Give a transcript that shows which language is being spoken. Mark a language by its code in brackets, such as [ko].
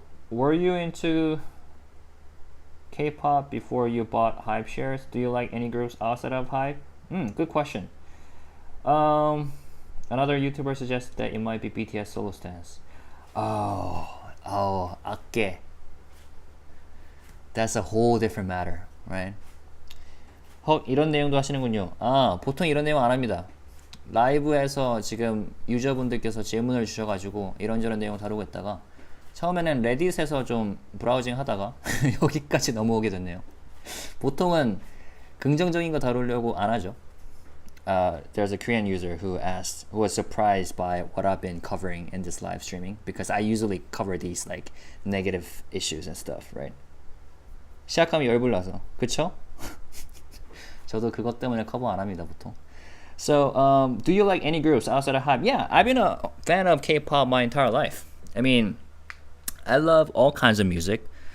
[en] Were you into K-pop before you bought Hype shares? Do you like any groups outside of Hype? Good question. Another YouTuber suggested that it might be BTS solo stance. 아깨. That's a whole different matter, right? [ko] 헉, 이런 내용도 하시는군요. 보통 이런 내용 안 합니다. 라이브에서 지금 유저분들께서 질문을 주셔가지고 이런저런 내용 다루고 있다가 처음에는 레딧에서 좀 브라우징 하다가 여기까지 넘어오게 됐네요. 보통은 긍정적인 거 다루려고 안 하죠. [en] There's a Korean user who was surprised by what I've been covering in this live streaming, because I usually cover these like negative issues and stuff, right? [ko] 시작하면 열불나서, 그쵸? 저도 그것 때문에 커버 안 합니다, 보통. [en] So, do you like any groups outside of Hype? Yeah, I've been a fan of K-pop my entire life. I mean, I love all kinds of music.